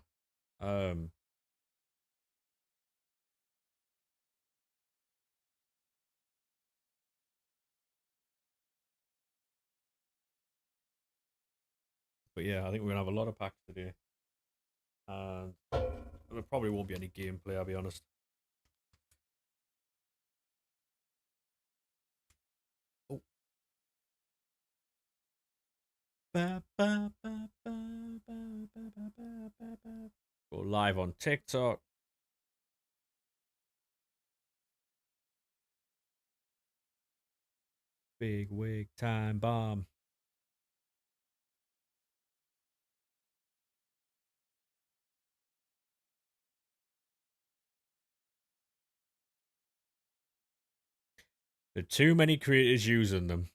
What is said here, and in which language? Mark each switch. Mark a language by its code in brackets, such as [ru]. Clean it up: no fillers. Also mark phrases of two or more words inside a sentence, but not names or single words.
[en] Um, but yeah, I think we're gonna have a lot of packs today, and there probably won't be any gameplay. I'll be honest. Oh, ba, ba, ba, ba, ba, ba, ba, ba, ba, ba. Go live on TikTok. Big wig time bomb. There are too many creators using them.